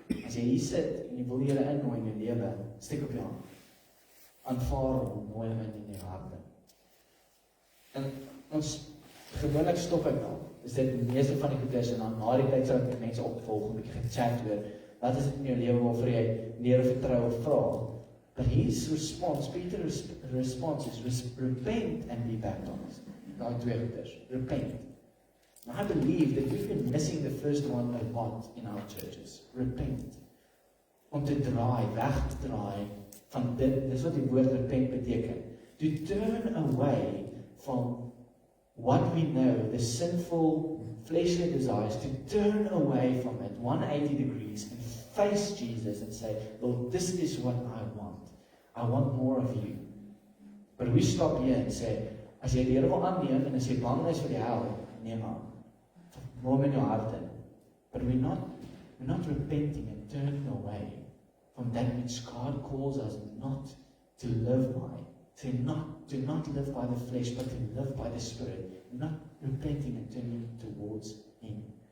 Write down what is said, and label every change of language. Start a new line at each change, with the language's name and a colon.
Afrikaans: As jy hier sit en jy wil die Here innooi in jou lewe, steek op jou hand. Aanvaar hom, nooi hom in jou harte. En ons gewoonlik stop ek dan. Is dit die meeste van die goeders en dan na die tyd sal ek mense opvolg, 'n bietjie gechat oor, wat is dit in jou lewe waarvoor jy Here vertrou of vra?
English: But his response, Peter's response is repent and be baptized.
Afrikaans: Daai twee goeders.
English: Repent. And I believe that we've been missing the first one a lot in our churches. Repent.
Afrikaans: Om te draai, weg te draai van dit, dis wat die woord repent beteken.
English: To turn away from what we know, the sinful fleshly desires, to turn away from it 180 degrees and face Jesus and say, Lord, this is what I want. I want more of you. But we stop here and say,
Afrikaans: as jy die Here wil aanneem en as jy bang is vir die hel, neem aan. Mooi in jou hart in.
English: But we're not repenting and turning away from that which God calls us not to live by. To not live by the flesh, but to live by the Spirit. Not repenting and turning towards Him.